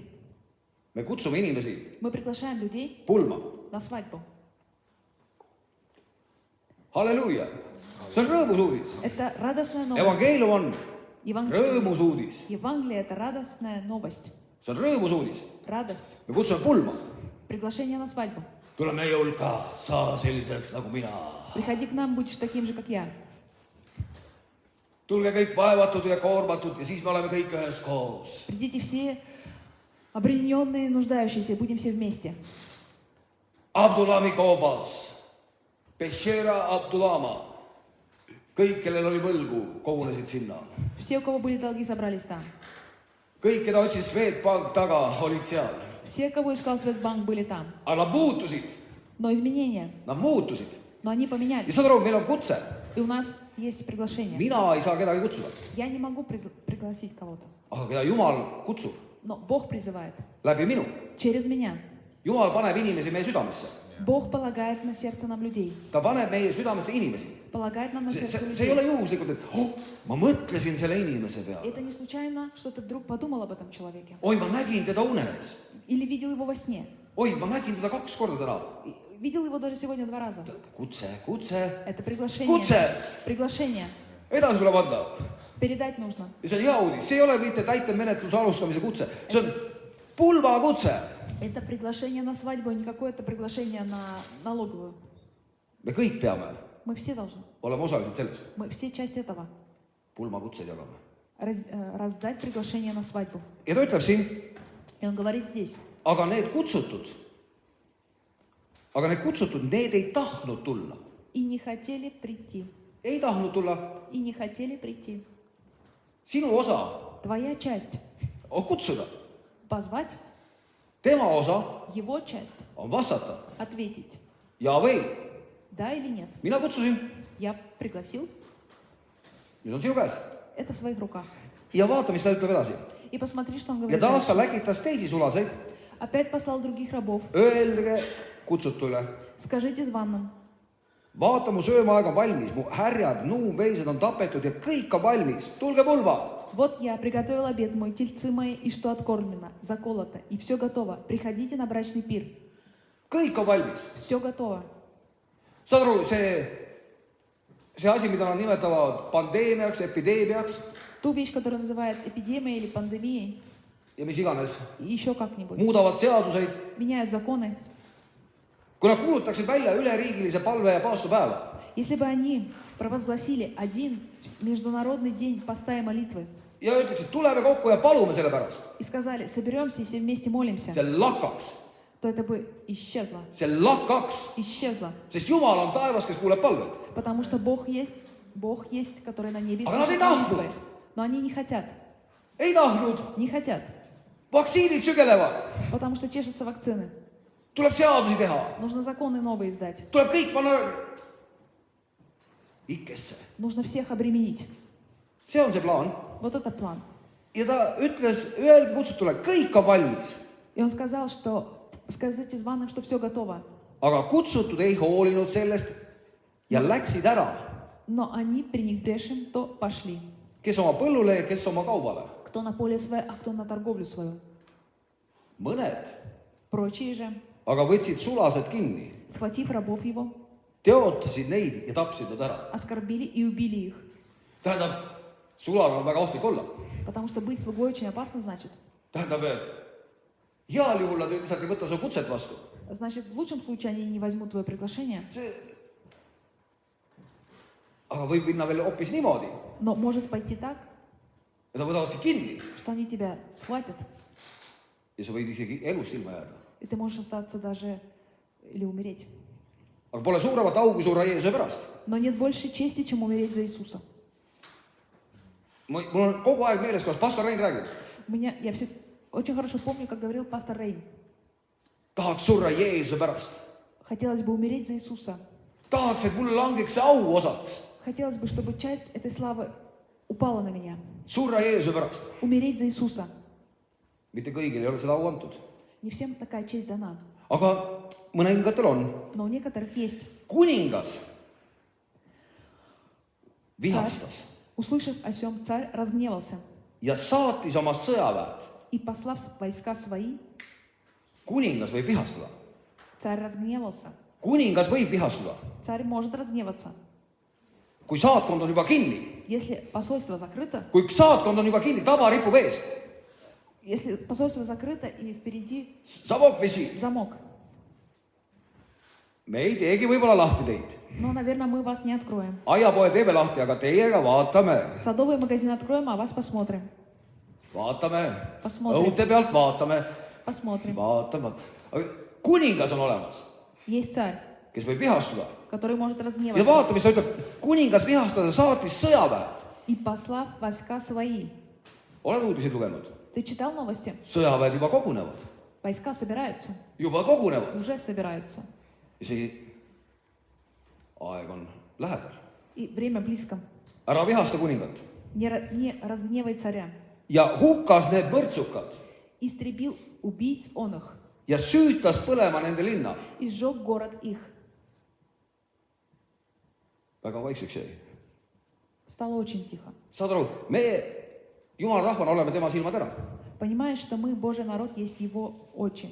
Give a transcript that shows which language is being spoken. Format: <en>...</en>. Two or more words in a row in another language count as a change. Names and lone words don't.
<et>Me kutsume inimesi</et> <ru>Мы приглашаем людей</ru> <et>pulma.</et> <ru>на свадьбу.</ru> <et>Halleluuja. See on rõõmus uudis.</et> <ru>Это радостная новость.</ru> <et>Evangeelium on</et> <ru>Еван-</ru> <et>rõõmus uudis.</et> <ru>Евангелие — это радостная новость.</ru> <et>See on rõõmus uudis.</et> <ru>Радость.</ru> <et>Me kutsume pulma.</et> <ru>Приглашение на свадьбу.</ru> <et>Tule meie hulka, saa selliseks nagu mina.</et> <ru>Приходи к нам, будешь таким же, как я.</ru> <et>Tulge kõik vaevatud ja koormatud ja siis me oleme kõik üheskoos.</et> <ru>Придите все обремененные, нуждающиеся, будем все вместе.</ru> <et>Abdulami Koobas, Beshera Abdulama, kõik, kellel oli võlgu, kogunesid sinna.</et> <ru>Все, у кого были долги, собрались там.</ru> <et>Kõik, keda otsis Swedbank taga, olid seal.</et> <ru>Все, кого искал Светбанк, были там.</ru> <et>Aga nad muutusid,</et> <ru>Но изменения,</ru> <et>nad muutusid.</et> <ru>но они</ru> <et>Ja</et> <ru>поменялись.</ru> <et>saad aru, meil on kutse.</et> <ru>И у нас есть приглашение.</ru> <et>Mina ei saa kedagi kutsuda.</et> <ru>Я не могу пригласить кого-то.</ru> <et>Aga keda Jumal kutsub</et> <ru>Но Бог призывает</ru> <et>läbi minu.</et> <ru>через меня.</ru> <et>Jumal paneb inimesi meie südamesse.</et> <ru>Бог полагает на сердце нам людей.</ru> <et>Ta paneb meie südamesse inimesi.</et> <ru>Полагает нам на сердце</ru> <et>See ei ole</et> <ru>людей.</ru> <et>juhuslikult, et ma mõtlesin selle inimese peale.</et> <ru>Это не случайно, что ты вдруг подумал об этом человеке.</ru> <et>Oi, ma nägin teda unes.</et> <ru>Или видел его во сне.</ru> <et>Oi, ma nägin teda 2 korda täna.</et> <ru>Видел его даже сегодня 2 раза.</ru> <et>Kutse.</et> <ru>Это приглашение.</ru> <et>Kutse!</et> <ru>Приглашение.</ru> <et>Edasi tuleb anda.</et> <ru>Передать нужно.</ru> <et>Ja see on hea uudis. See ei ole mitte täitemenetluse alustamise kutse. See on pulmakutse.</et> <ru>Это приглашение на свадьбу, не какое-то приглашение на налоговую.</ru> <et>Me kõik peame</et> <ru>Мы все должны.</ru> <et>olema osalised sellest.</et> <ru>Мы все часть этого.</ru> <et>Pulmakutseid jagame.</et> <ru>Раздать приглашение на свадьбу.</ru> <et>Ja ta ütleb siin,</et> <ru>И он говорит здесь.</ru> <et>aga need kutsutud, need ei tahtnud tulla.</et> <ru>И не хотели прийти.</ru> <et>Ei tahtnud tulla.</et> <ru>И не хотели прийти.</ru> <et>sinu osa</et> <ru>Твоя часть</ru> <et>on kutsuda.</et> <ru>позвать,</ru> <et>Tema osa</et> <ru>его часть</ru> <et>on vastata.</et> <ru>ответить.</ru> <et>Ja või?</et> <ru>Да или нет?</ru> <et>Mina kutsusin.</et> <ru>Я пригласил,</ru> <et>Nüüd on sinu käes.</et> <ru>это в твоих руках.</ru> <et>Ja vaata, mis ta ütleb edasi.</et> <ru>И посмотри, что он</ru> <et>Ja</et> <ru>говорит</ru> <et>taas ta</et> <ru>дальше.</ru> <et>läkitas teisi sulaseid.</et> <ru>Опять послал других рабов.</ru> <et>Öelge kutsutule.</et> <ru>Скажите званным.</ru> <et>Vaata, mu söömaaeg on valmis. Mu härjad, nuumveised on tapetud ja kõik on valmis. Tulge pulba.</et> <ru>Вот я prigotовил обед мой, тельцы мои, и что откормлено, заколото, и все готово. Приходите на брачный пир.</ru> <et>Kõik on valmis.</et> <ru>Все готово.</ru> <et>Saad aru, see asi, mida nad nimetavad pandeemiaks, epideemiaks</et> <ru>Ту вещь, которую называют эпидемией или пандемией,</ru> <et>ja mis iganes,</et> <ru>и еще как-нибудь.</ru> <et>muudavad seaduseid.</et> <ru>Меняют законы.</ru> <et>Kui nad kuulutaksid välja üleriigilise palve ja paastupäeva,</et> <ru>Если бы они провозгласили один международный день поста и молитвы</ru> <et>ja ütleksid, tuleme kokku ja palume selle pärast,</et> <ru>и сказали, соберемся и все вместе молимся,</ru> <et>see lakkaks,</et> <ru>то это бы исчезло.</ru> <et>see lakkaks,</et> <ru>Исчезло.</ru> <et>sest Jumal on taevas, kes kuuleb palveid.</et> <ru>Потому что Бог есть, который на небе</ru> <et>Aga nad ei</et> <ru>слышит</ru> <et>tahtnud.</et> <ru>молитвы. Но они не хотят.</ru> <et>Ei tahtnud,</et> <ru>Не хотят.</ru> <et>vaktsiinid sügelevad,</et> <ru>Потому что чешутся вакцины.</ru> <et>tuleb seadusi teha,</et> <ru>Нужно законы новые издать.</ru> <et>tuleb kõik panna ikkesse.</et> <ru>Нужно всех обременить.</ru> <et>See on see plaan.</et> <ru>Вот это план.</ru> <et>Ja ta ütles, öelge kutsutule, kõik on valmis.</et> <ru>И он сказал, что скажите званым, что все готово.</ru> <et>Aga kutsutud ei hoolinud sellest ja läksid ära,</et> <ru>Но они, пренебрегшим, то пошли.</ru> <et>kes oma põllule ja kes oma kaubale.</et> <ru>Кто на поле свое, а кто на торговлю свою.</ru> <et>Mõned</et> <ru>Прочие же,</ru> <et>aga võtsid sulased kinni,</et> <ru>схватив рабов его,</ru> <et>teotasid neid ja tapsid nad ära.</et> <ru>оскорбили и убили их.</ru> <et>Tähendab, sulal on väga ohtlik olla.</et> <ru>Потому что быть слугой очень опасно, значит.</ru> <et>Tähendab, heal juhul nad lihtsalt ei võta su kutset vastu.</et> <ru>Значит, в лучшем случае они не возьмут твое приглашение.</ru> <et>Aga võib minna veel hoopis niimoodi,</et> <ru>Но может пойти так,</ru> <et>et nad võtavad sind kinni</et> <ru>что они тебя схватят,</ru> <et>ja sa võid isegi elust ilma jääda.</et> <ru>и ты можешь остаться даже или умереть.</ru> <et>Aga pole suuremat augu surra Jeesuse pärast.</et> <ru>Но нет больше чести, чем умереть за Иисуса.</ru> <et>Mul on kogu aeg meeles, kuidas pastor Rein räägib.</et> <ru>Я все очень хорошо помню, как говорил пастор Рейн.</ru> <et>Tahaks surra Jeesuse pärast.</et> <ru>Хотелось бы умереть за Иисуса.</ru> <et>Tahaks, et mulle langeks see au osaks.</et> <ru>Хотелось бы, чтобы часть этой славы упала на меня.</ru> <et>Surra Jeesuse pärast.</et> <ru>Умереть за Иисуса.</ru> <et>Mitte kõigil ei ole seda au antud.</et> <ru>Не всем такая честь дана.</ru> <et>Aga mõningatel on.</et> <ru>Но у некоторых есть.</ru> <et>Kuningas vihastas</et> <ru>Услышав о сем, царь разгневался.</ru> <et>ja saatis oma sõjaväed.</et> <ru>И, послав войска свои,</ru> <et>Kuningas võib vihastada.</et> <ru>царь разгневался.</ru> <et>Kuningas võib vihastuda.</et> <ru>Царь может разгневаться.</ru> <et>Kui saatkond on juba kinni,</et> <ru>Если посольство закрыто,</ru> <et>kui saatkond on juba kinni, taba ripub ees,</et> <ru>если посольство закрыто и впереди</ru> <et>savok vesi.</et> <ru>замок,</ru> <et>Me ei teegi võib-olla lahti teid.</et> <ru>ну, наверное, мы вас не откроем.</ru> <et>Aiapoe teeme lahti, aga teiega vaatame.</et> <ru>Садовый магазин откроем, а вас посмотрим.</ru> <et>Vaatame.</et> <ru>Посмотрим.</ru> <et>Õunte pealt vaatame.</et> <ru>Посмотрим.</ru> <et>Vaatame. Aga kuningas on olemas,</et> <ru>Есть царь,</ru> <et>kes võib vihastuda.</et> <ru>который может</ru> <et>Ja</et> <ru>разгневаться.</ru> <et>vaata, mis ta ütleb. Kuningas vihastada saatis sõjaväed.</et> <ru>И послав войска свои.</ru> <et>Oled uudiseid lugenud?</et> <ru>Ты читал новости?</ru> <et>Sõjaväed juba kogunevad.</et> <ru>Войска собираются.</ru> <et>Juba kogunevad.</et> <ru>Уже собираются.</ru> <et>Ja see aeg on lähedal.</et> <ru>И время близко.</ru> <et>Ära vihasta kuningat.</et> <ru>Не разгневай царя.</ru> <et>Ja hukkas need mõrtsukad</et> <ru>Истребил убийц он их.</ru> <et>ja süütas põlema nende linna.</et> <ru>И сжег город их.</ru> <et>Väga vaikseks jäi.</et> <ru>Стало очень тихо.</ru> <et>Saad aru, me Jumala rahvana oleme tema silmad ära.</et> <ru>Понимаешь, что мы, Божий народ, есть его очи.</ru>